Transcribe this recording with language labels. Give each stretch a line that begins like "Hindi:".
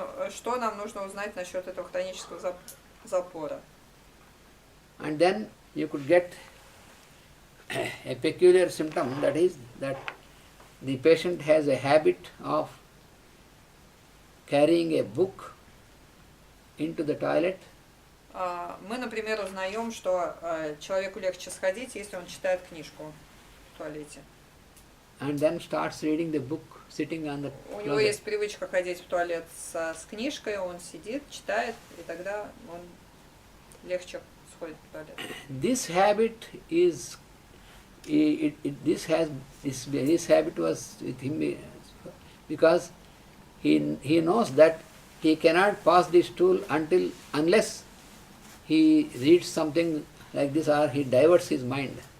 Russian: что нам нужно узнать насчет этого хронического запора.
English: And then you could get a peculiar symptom, that is that the patient has a habit of carrying a book into the toilet.
Russian: Мы, например, узнаем, что человеку легче сходить, если он читает книжку в туалете.
English: And then starts reading the book sitting on the
Russian: У него
English: closet.
Russian: есть привычка ходить в туалет с книжкой, он сидит, читает, и тогда он легче сходит в туалет.
English: This habit is, this habit was with him because he knows that he cannot pass the stool unless he reads something like this or he diverts his mind.